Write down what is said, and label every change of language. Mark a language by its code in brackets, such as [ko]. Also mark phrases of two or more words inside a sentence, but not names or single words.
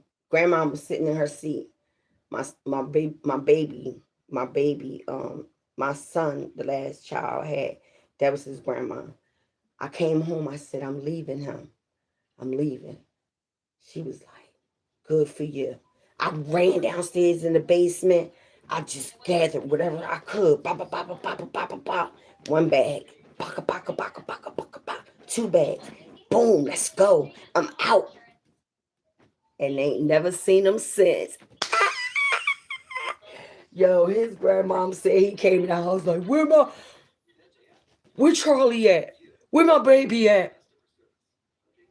[en] Grandma was sitting in her seat. My baby, my son, the last child I had, that was his grandma. I came home, I said, I'm leaving him. I'm leaving. She was like, good for you. I ran downstairs in the basement. I just gathered whatever I could. Ba ba ba ba ba ba ba ba ba. One bag. Baka baka baka baka baka baka. Two bags. Boom, let's go. I'm out. And they ain't never seen him since. Yo, his grandmom said he came in the house like, where Charlie at? Where my baby at?